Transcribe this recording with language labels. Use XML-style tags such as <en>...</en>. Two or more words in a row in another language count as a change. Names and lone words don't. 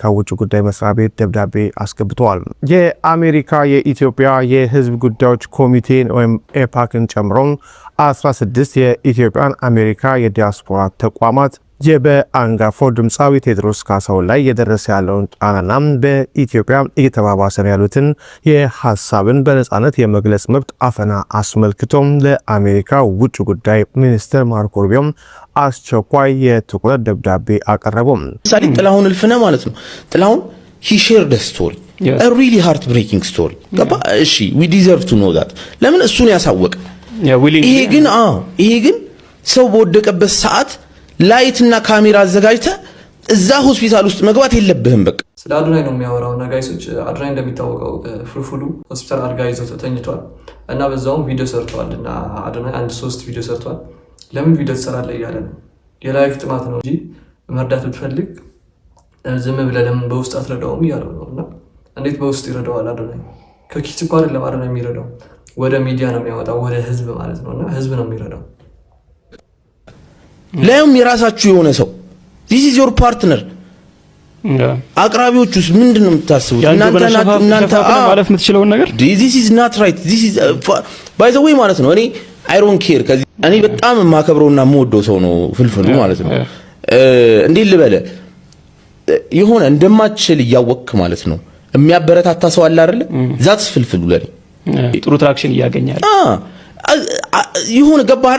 <am>ውጭ ጉዳይ መስሪያ ቤት ደብዳቤ አስገብተዋል። የአሜሪካ የኢትዮጵያ የህዝብ ጉዳዮች ኮሚቴን ወይም ኤፓክን ጨምሮ 16 የኢትዮጵያን አሜሪካ የዲያስፖራ ተቋማት በአንጋፋው ድምፃዊ ቴዎድሮስ ካሳሁን ላይ እየደረሰ ያለውን ጫናና በኢትዮጵያ እየተባባሰ ያሉትን የሀሳብን በነጻነት የመግለጽ መብት አፈና አስመልክቶም ለአሜሪካ ውጭ ጉዳይ ሚኒስትር ማርኮ ሩቢዮ አስቸኳይ የትኩረት ደብዳቤ አቀረቡ። ምሳሌ ጥላሁን እልፍነ ማለት ነው።</am> <en>ጥላሁን he shared a story, a really heartbreaking story.</en> <am>እሺ</am> <en>we deserve to know that</en> <am>ለምን እሱን ያሳወቀ ይሄ ግን ሰው በወደቀበት ሰዓት ላይትና ካሜራ አዘጋጅተ እዛ ሆስፒታል ውስጥ መግባት የለብህም። በቃ ስለ አዶናይ ነው የሚያወራውና ጋይሶች አዶናይ እንደሚታወቀው ፍልፍሉ ሆስፒታል አልጋ ይዞ ተኝቷል እና በዛውም ቪዲዮ ሰርቷል እና አዶናይ 3 ቪዲዮ ሰርቷል። ለምን ቪዲዮ ትሰራለህ እያለ ነው። የላይፍ ጥማት ነው እንጂ መርዳት ብትፈልግ ዝም ብለህ ለምን በውስጥ አትረዳውም እያለው ነው። እና እንዴት በውስጥ ይረዳዋል? አዶናይ ከኪስ እንኳን አይደለም አዶናይ የሚረዳው ወደ ሚዲያ ነው የሚያወጣው፣ ወደ ህዝብ ማለት ነውና ህዝብ ነው የሚረዳው። ላይም የራሳችሁ የሆነ ሰው</am> <en>this is your partner</en> <am>አቅራቢዎቹስ ምንድነው የምታስቡት? እናንተ ማለፍ የምትችለውን ነገር</am> <en>this is not right, this is by the way</en> <am>ማለት ነው። እኔ</am> <en>I don't care</en> <am>ከዚህ እኔ በጣም የማከብረውና የምወደው ሰው ነው ፍልፍሉ ማለት ነው። እንዴ ልበለ የሆነ እንደማትችል እያወቅክ ማለት ነው የሚያበረታታ ሰው አለ አይደል? ዛትስ ፍልፍሉ ለኔ ጥሩ ትራክሽን እያገኛል። የሆነ ገባህ?</am>